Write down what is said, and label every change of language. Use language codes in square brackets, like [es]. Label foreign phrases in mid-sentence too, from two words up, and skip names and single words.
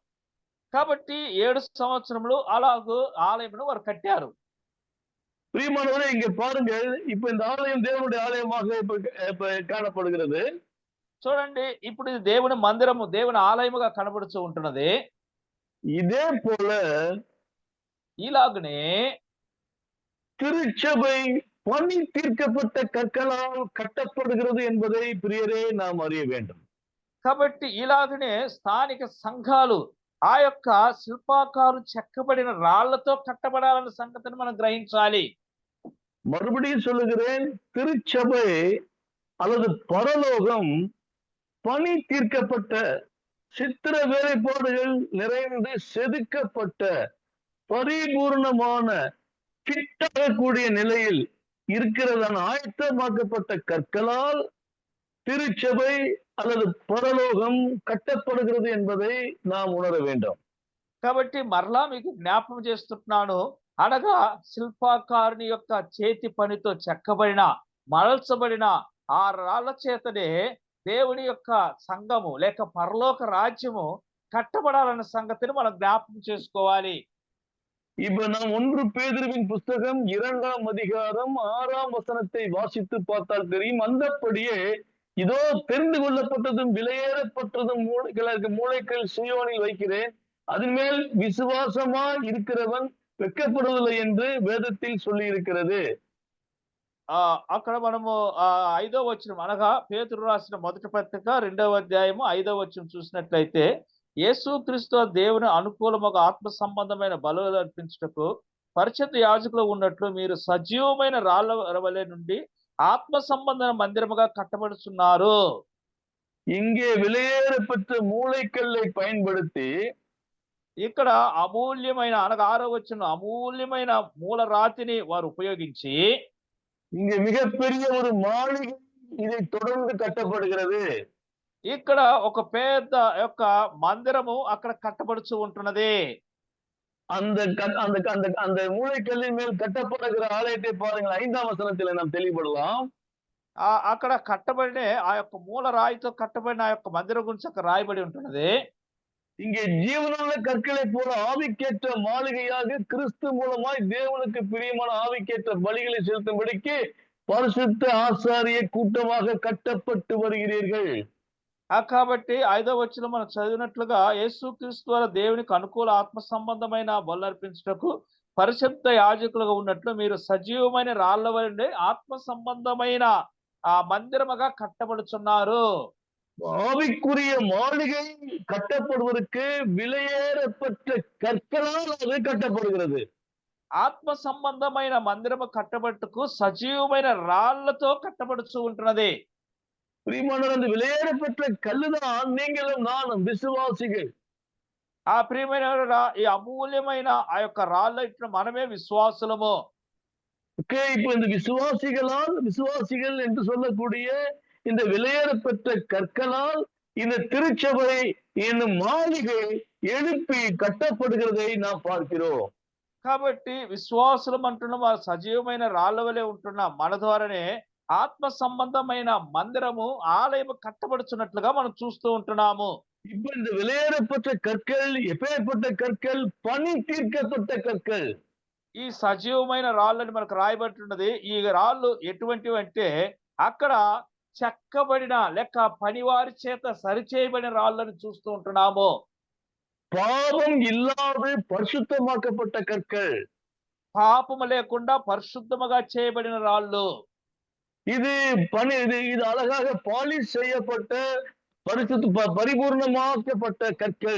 [te] కాబట్టి 7 సంవత్సరములు అలాగూ ఆలయమును వారు కట్టారు. [ta] பிரியமானவரே, இங்க பாருங்க, இப்ப இந்த ஆலயம் தேவனுடைய ஆலயமாக இப்ப காணப்படுகிறது. [te] చూడండి, ఇప్పుడు ఇది దేవుని మందిరము, దేవుని ఆలయముగా కనబడుతూ ఉంటున్నది. [ta] இதே போல [te] ఇలాగనే [ta] திருச்சபை பணி தீர்க்கப்பட்ட கற்களால் கட்டப்படுகிறது என்பதை பிரியரே நாம் அறிய வேண்டும். [te] కాబట్టి ఇలాగనే స్థానిక సంఘాలు ఆ యొక్క శిల్పకారులు చెక్కబడిన రాళ్లతో కట్టబడాలన్న సంగతిని మనం గ్రహించాలి. [ta] மறுபடியும் சொல்லுகிறேன், திருச்சபை அல்லது பரலோகம் பணி தீர்க்கப்பட்ட சித்திர வேலைப்பாடுகள் நிறைந்து செதுக்கப்பட்ட பரிபூர்ணமான கிட்டக்கூடிய நிலையில் இருக்கிறதான ஆயத்தமாக்கப்பட்ட கற்களால் திருச்சபை அல்லது பரலோகம் கட்டப்படுகிறது என்பதை நாம் உணர வேண்டும். [te] కాబట్టి మరలా మీకు జ్ఞాపకం చేస్తున్నాను. అనగా శిల్పాకారుని యొక్క చేతి పనితో చెక్కబడిన మలల్చబడిన ఆ రాళ్ల చేతనే దేవుని యొక్క సంఘము లేక పరలోక రాజ్యము కట్టబడాలన్న సంగతిని మనం జ్ఞాపకం చేసుకోవాలి. [ta] இப்ப நாம் 1 பேதுருவின் புஸ்தகம் 2ஆம் அதிகாரம் 6ஆம் வசனத்தை வாசித்து பார்த்தால் தெரியும். அந்தப்படியே இதோ தெரிந்து கொள்ளப்பட்டதும் விலையேறப்பட்டதும் மூளைக்கல் சீயோனில் வைக்கிறேன், அதன் மேல் விசுவாசமா இருக்கிறவன் வெட்கப்படுவதில்லை என்று வேதத்தில் சொல்லி இருக்கிறது. [te] అక్కడ మనము 5వ వచనం అనగా పేతురు రాసిన మొదటి పత్రిక 2వ అధ్యాయము 5వ వచనం చూసినట్లయితే, యేసుక్రీస్తు దేవుని అనుకూలముగా ఆత్మ సంబంధమైన బలులు అర్పించుటకు పరిశుద్ధ యాజకులు ఉన్నట్లు మీరు సజీవమైన రాళ్ల వలె నుండి ఆత్మ సంబంధమైన మందిరముగా కట్టబడుచున్నారు. [ta] இங்கே விலையேறப்பட்ட மூளைக்கல்லை பயன்படுத்தி [te] ఇక్కడ అమూల్యమైన అనగా 6వ వచనం అమూల్యమైన మూల రాతిని వారు ఉపయోగించి [ta] இங்க மிகப்பெரிய ஒரு மாளிகை இதை தொடர்ந்து கட்டப்படுகிறது. [te] ఇక్కడ ఒక పెద్ద యొక్క మందిరము అక్కడ కట్టబడుచు ఉంటున్నది. [ta] அந்த மூளைக்கல்லின் மேல் கட்டப்படுகிற ஆலயத்தை பாருங்கள், 5ஆம் வசனத்தில் நாம் தெளிவுபடலாம். [te] అక్కడ కట్టబడిన ఆ యొక్క మూల రాయితో కట్టబడిన ఆ యొక్క మందిరం గురించి అక్కడ రాయబడి ఉంటున్నది. [ta] இங்கே ஜீவனுள்ள கற்களை போல ஆவிக்கேற்ற மாளிகையாக கிறிஸ்து மூலமாய் தேவனுக்கு பிரியமான ஆவிக்கேற்ற பலிகளை செலுத்தும்படிக்கு பரிசுத்த ஆசாரிய கூட்டமாக கட்டப்பட்டு வருகிறீர்கள். [te] కాబట్టి 5వ వచనం మనం చదివినట్లుగా యేసుక్రీస్తు ద్వారా దేవునికి అనుకూల ఆత్మ సంబంధమైన బలులు అర్పించుటకు పరిశుద్ధ యాజకులుగా ఉన్నట్లు మీరు సజీవమైన రాళ్ల వలె ఆత్మ సంబంధమైన ఆ మందిరముగా కట్టబడుచున్నారు. [ta] ஆவிக்குரிய மாளிகை கட்டப்படுவதற்கு விலையேறப்பட்ட கற்களால் அது கட்டப்படுகிறது. [te] ఆత్మ సంబంధమైన మందిరము కట్టబట్టుకు సజీవమైన రాళ్లతో కట్టబడుచు ఉంటున్నది. [ta] பிரியமானவர், அந்த விலையேறப்பட்ட கல்லுதான் நீங்களும் நானும் விசுவாசிகள். [te] ఆ ప్రియమైన ఈ అమూల్యమైన ఆ యొక్క రాళ్ళ ఇట్లా మనమే విశ్వాసులము. [ta] இப்ப இந்த விசுவாசிகள் என்று சொல்லக்கூடிய இந்த விலையேறப்பட்ட கற்களால் இந்த திருச்சபை என்னும் மாளிகை எழுப்பி கட்டப்படுகிறதை நாம் பார்க்கிறோம். [te] కాబట్టి విశ్వాసులం అంటున్నాం, ఆ సజీవమైన రాళ్ల వలె ఉంటున్నాం. మన ద్వారానే ఆత్మ సంబంధమైన మందిరము ఆలయము కట్టబడుచున్నట్లుగా మనం చూస్తూ ఉంటున్నాము. [ta] இப்ப இந்த விலையேறப்பட்ட கற்கள் எப்பேற்பட்ட கற்கள்? பணி தீர்க்கப்பட்ட கற்கள். [te] ఈ సజీవమైన రాళ్ళని మనకు రాయబడుతున్నది. ఈ రాళ్ళు ఎటువంటివి అంటే అక్కడ చెక్కబడిన లెక్క పనివారి చేత సరిచేయబడిన రాళ్ళని చూస్తూ ఉంటున్నాము. [ta] பாவம் இல்லாது பரிசுத்தமாக்கப்பட்ட கற்கள். [te] పాపము లేకుండా పరిశుద్ధముగా చేయబడిన రాళ్ళు. [ta] இது அழகாக பாலிஷ் செய்யப்பட்ட பரிபூர்ணமாக்கப்பட்ட கற்கள்.